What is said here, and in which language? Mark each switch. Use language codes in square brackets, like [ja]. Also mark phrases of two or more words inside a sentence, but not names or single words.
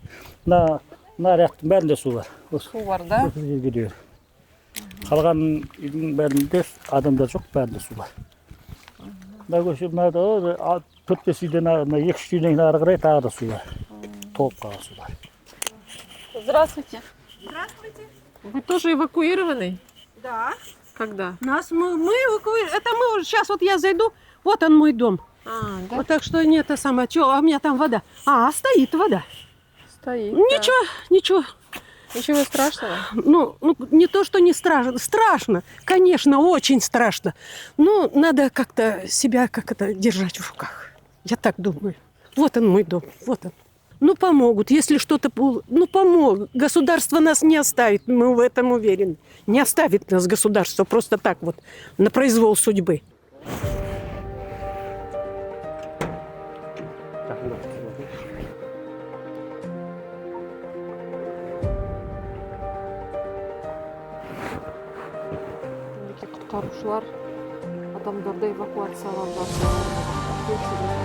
[kk] Мына ряқтың бәрінде су бар. Су бар, да? Осы жерге дейін. Қалған үйдің бәрінде адамдар жоқ, бәрінде су бар. Мына көше, мына 4-5 үйден, 2-3 үйден ары қарай тағы да су бар. Толып қалған су бар. [ru] Здравствуйте. Здравствуйте. Вы тоже эвакуированы? Да. Когда? Мы эвакуировали. Это мы уже сейчас, вот я зайду, вот он мой дом. Да? Вот так что нет, это самое, что, а у меня там вода. Стоит вода. Стоит. Ничего, ничего. Ничего страшного? Ну, не то, что не страшно. Страшно, конечно, очень страшно. Но надо как-то себя держать в руках. Я так думаю. Вот он мой дом, вот он. Ну, помогут. Если что-то... Ну, помогут. Государство нас не оставит, мы в этом уверены. Не оставит нас государство просто так вот, на произвол судьбы. [kk] Құтқарушылар адамдарды эвакуациялап жатыр.